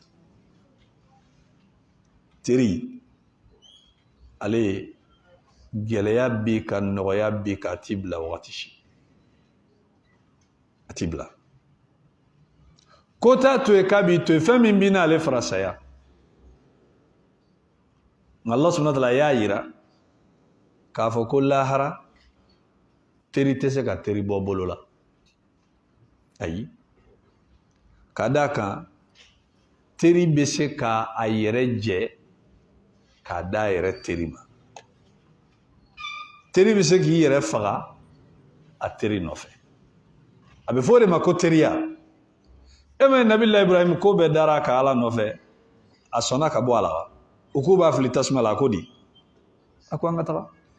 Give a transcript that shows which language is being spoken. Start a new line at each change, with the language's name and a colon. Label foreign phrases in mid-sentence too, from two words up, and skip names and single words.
Bambara: teri ale gɛlɛya bi ka nɔgɔya bi ka t'i bila wagati si a t'i bila ko t'a to ye k'a b'i to ye fɛn min b'i n'ale fara saya nka
Arabic: الله سبحانه وتعالى
Bambara: y'a yira k'a fɔ ko lahara teri tɛ se ka teri bɔ bolo la ayi ka d'a kan teri bɛ se ka a yɛrɛ jɛ k'a da yɛrɛ teri ma teri bɛ se k'i yɛrɛ faga a teri nɔfɛ a bɛ fɔ o de ma ko teriya e ma ye Nabila Ibrahim ko bɛɛ dara ka Ala nɔfɛ a sɔnna ka bɔ a la wa u k'u b'a fili tasuma la a ko di a ko an ka taga